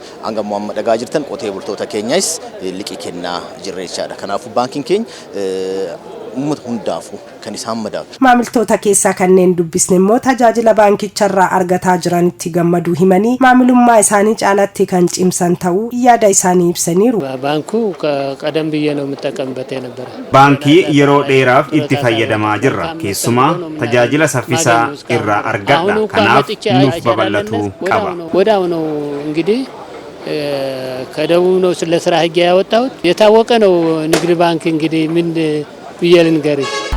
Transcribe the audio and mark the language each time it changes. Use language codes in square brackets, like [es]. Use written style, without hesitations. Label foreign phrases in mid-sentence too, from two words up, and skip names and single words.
[om] Hanga amma dhagaa jirtan qotee bultoota keenyaas liqii kennaa jirra jechaadha. Kanaafuu baankiin keenya uummata hundaafu kan isaan madaalu. Maamiltoota keessaa kanneen dubbisne immoo tajaajila baankicharraa argataa jiranitti gammaduu himanii maamilummaa isaanii caalatti kan cimsan ta'uu yaada isaanii ibsaniiru. [am] ባንኩ ቀደም ብዬ ነው የምጠቀምበት የነበረ [om] Baankii yeroo dheeraaf itti fayyadamaa jirra. Keessumaa tajaajila saffisaa irraa argadha. Kanaaf nuuf babal'achuu qaba. [am] ወዳው ነው እንግዲህ ከደቡብ ነው ለስራ ህግ ያወጣሁት የታወቀ ነው። ንግድ ባንክ እንግዲህ ምን ብዬ ልንገርህ